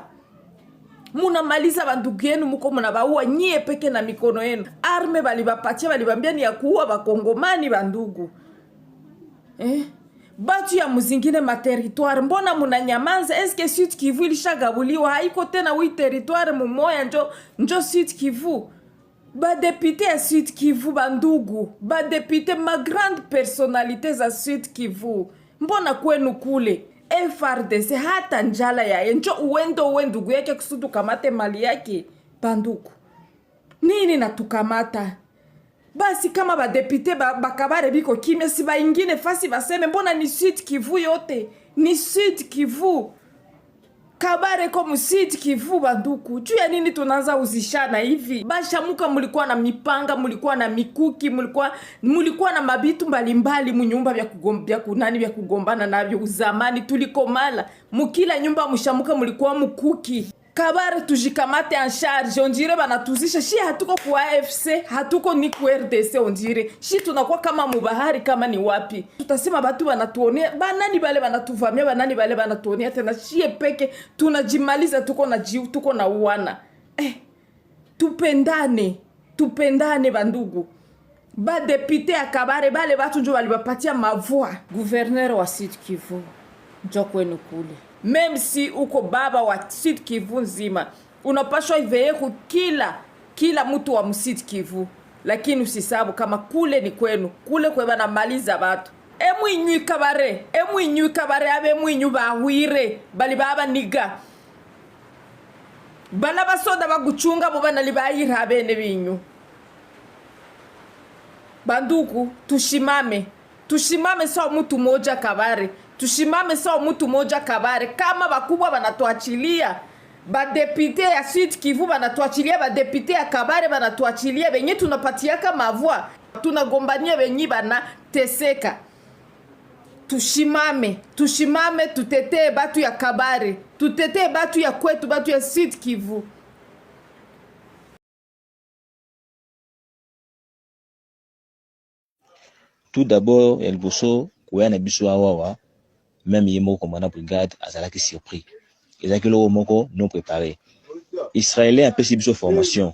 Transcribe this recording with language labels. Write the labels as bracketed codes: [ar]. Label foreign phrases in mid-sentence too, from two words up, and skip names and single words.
[sw] Muna maliza bandugu yenu, muko munabaua nyie peke na mikono yenu. Arme balibapatia, balibambia ni ya kuua bakongomani bandugu. Batu ya muzingine materitoire, mbona muna nyamanza? Eske Sud Kivu ilishagabuliwa? Haiko tena wi territoire mumoya njo Sud Kivu. Ba député ya Sud Kivu bandugu, ba député ma [fr] grande personnalité [sw] za Sud Kivu, mbona kwenu kule FRDC hata njala ya njo uendo ndugu yake kusudu kamate mali yake? Bandugu, nini natukamata? Basi kama ba député bakabare biko kimya, si ba ingine fasi baseme mbona ni Sud Kivu yote? Ni Sud Kivu. Kabare komu Sud Kivu banduku. Juu ya nini tunaanza uzishana hivi? Bashamuka mulikuwa na mipanga, mulikuwa na mikuki, mulikuwa na mabitu mbalimbali munyumba vya kugombana navyo uzamani tulikomala. Mukila nyumba mushamuka mulikuwa mukuki. Kabare tujikamate [fr] en charge, on dirait [sw] banatuzisha shi hatuko kwa AFC, hatuko ni kwa RDC, [fr] on dirait [sw] shi tunakuwa kama mubahari kama ni wapi. Tutasema batu banatuonea, banani bale banatuvamia, banani bale banatuonea tena shie peke tunajimaliza tuko na jiu, tuko na uwana. Tupendane bandugu. Ba député à Kabare bale batu njo balibapatia mavua. Gouverneur wa Sud Kivu njo kwenu kule. [fr] Même si [sw] uko baba wa Sud Kivu nzima, unapashwa iveye kila mtu wa Sud Kivu, lakini usisabu kama kule ni kwenu, kule kwa bana maliza batu. [shr] Emwinyu kabare abe mwinyu bahwire bali baba niga. Bala basoda baguchunga bo bana libayira bene binyu. [sw] Banduku tushimame sawa mtu moja Kabare. Tushimame sawa mtu moja Kabare. Kama bakubwa banatuachilia, ba député ya Sud Kivu banatuachilia, ba député ya Kabare banatuachilia, benye tunapatiaka mavua, tunagombania benye bana teseka. Tushimame tutetee batu ya Kabare, tutetee batu ya kwetu, batu ya Sud Kivu. [fr] Tout d'abord, [ln] El Bosso, Kouya biso awawa, même Yemo [fr] commandant brigade, [ln] azalaki surpris. Ezaki lo moko [fr] non préparé. [ln] Israélien a pesi biso formation.